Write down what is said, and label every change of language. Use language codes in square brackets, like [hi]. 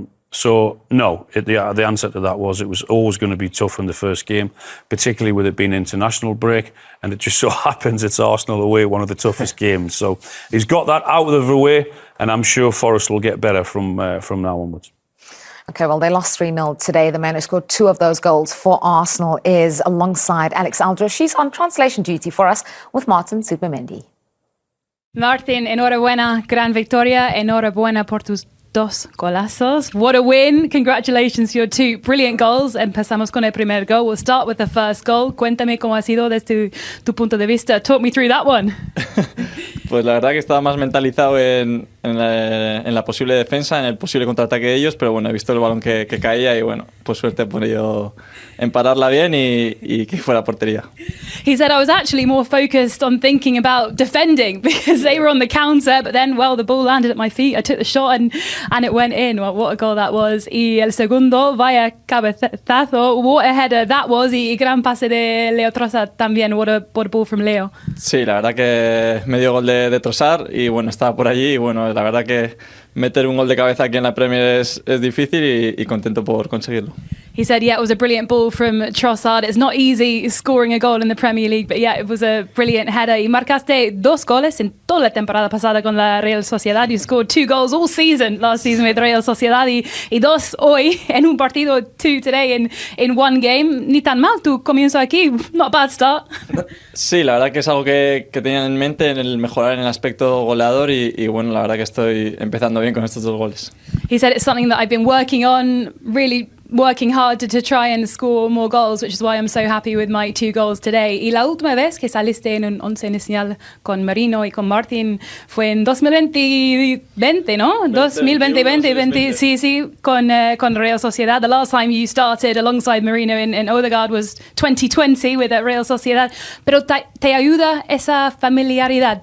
[en] So, no, the answer to that was it was always going to be tough in the first game, particularly with it being an international break, and it just so happens it's Arsenal away, one of the toughest games. So he's got that out of the way, and I'm sure Forest will get better from now onwards. OK, well, they lost 3-0 today. The man who scored 2 of those goals for Arsenal is alongside Alex Aldro. She's on translation duty for us with Martin Zubimendi. [es] Martin, enhorabuena, gran victoria, enhorabuena por tus 2 golazos. [en] What a win. Congratulations to your 2 brilliant goals. [es] Empezamos con el primer goal. [en] We'll start with the first goal. [es] Cuéntame cómo ha sido desde tu punto de vista. [en] Talk me through that one. [es] Pues la verdad que estaba más mentalizado en la posible defensa, en el posible contraataque de ellos, pero bueno, he visto el balón que caía y bueno, pues suerte he podido empararla bien y que fuera portería. [en] He said, I was actually more focused on thinking about defending because they were on the counter, but then, well, the ball landed at my feet. I took the shot and it went in. Well, what a goal that was. [es] Y el segundo, vaya cabezazo, [en] what a header that was. [es] Y gran pase de Leo Trossard también. [en] What a ball from Leo. [es] Sí, la verdad que medio gol de Trossard y bueno, estaba por allí y bueno, la verdad que meter un gol de cabeza aquí en la Premier es difícil y contento por conseguirlo. [en] He said, yeah, it was a brilliant ball from Trossard. It's not easy scoring a goal in the Premier League, but yeah, it was a brilliant header. [es] Y marcaste 2 goles en toda la temporada pasada con la Real Sociedad. [en] You scored 2 goals all season, last season with Real Sociedad, [es] y 2 hoy en un partido, [en] 2 today in one game. [es] Ni tan mal tu comienzo aquí. [en] Not a bad start. [es] Sí, la verdad que es algo que tenía en mente, en el mejorar en el aspecto goleador y bueno, la verdad que estoy empezando bien con estos 2 goles. [en] He said it's something that I've been working on, really working hard to try and score more goals, which is why I'm so happy with my 2 goals today. [es] Y la última vez que saliste en un 11 inicial con Marino y con Martin fue en 2020, ¿no? 2020, sí, con Real Sociedad. [en] The last time you started alongside Marino and Ødegaard was 2020 with Real Sociedad. [es] Pero te ayuda esa familiaridad?